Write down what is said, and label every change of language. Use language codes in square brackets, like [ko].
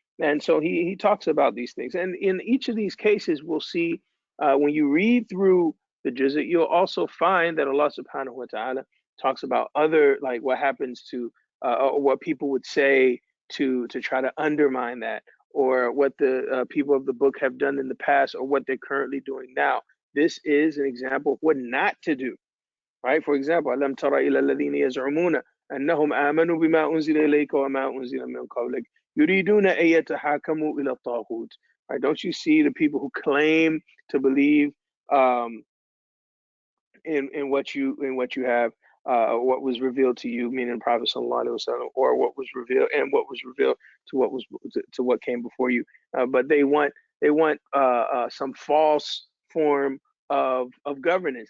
[en] And so he talks about these things, and in each of these cases, we'll see when you read through the juz', you'll also find that Allah subhanahu wa ta'ala talks about other, like what happens to or what people would say to try to undermine that, or what the people of the book have done in the past, or what they're currently doing now. This is an example of what not to do, right? For example, [ar] أَلَمْ تَرَ إِلَى الَّذِينَ يَزْعُمُونَ أَنَّهُمْ آمَنُوا بِمَا أُنزِلَ إِلَيْكَ وَمَا أُنزِلَ مِنْ قَبْلِكَ يُرِيدُونَ أَن يَتَحَاكَمُوا إِلَى الطَّاغُوتِ. [en] Right? Don't you see the people who claim to believe in what you have, what was revealed to you, meaning Prophet sallallahu alaihi wasallam, or what was revealed to what came before you. But they want some false form of governance.